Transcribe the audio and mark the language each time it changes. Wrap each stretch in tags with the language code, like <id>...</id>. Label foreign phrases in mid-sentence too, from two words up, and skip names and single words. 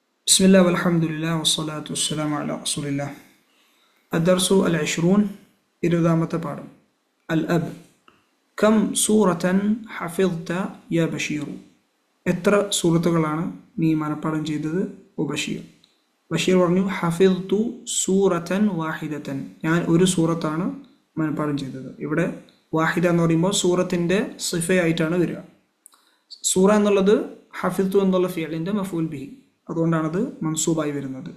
<ar>بسم الله والحمد لله والصلاة والسلام على رسول الله. الدرس العشرون إرضامة بارم الأب. كم سورة حفظت يا بشير؟</ar> <ml>എത്ര സൂറത്തുകളാണ് നീ മനഃപ്പാഠം ചെയ്തത് ഓ ബഷീർ? ബഷീർ പറഞ്ഞു</ml> <ar>حفظت سورةً واحدةً,</ar> <ml>ഞാൻ ഒരു സൂറത്താണ് മനഃപ്പാഠം ചെയ്തത്. ഇവിടെ വാഹിദ എന്ന് പറയുമ്പോൾ സൂറത്തിൻ്റെ സിഫയായിട്ടാണ് വരിക. സൂറ എന്നുള്ളത് ഹഫിദ്തു എന്നുള്ള ഫിയലിൻ്റെ</ml> <ar>مفعول به,</ar> <ml>അതുകൊണ്ടാണത് മൻസൂബായി വരുന്നത്.</ml>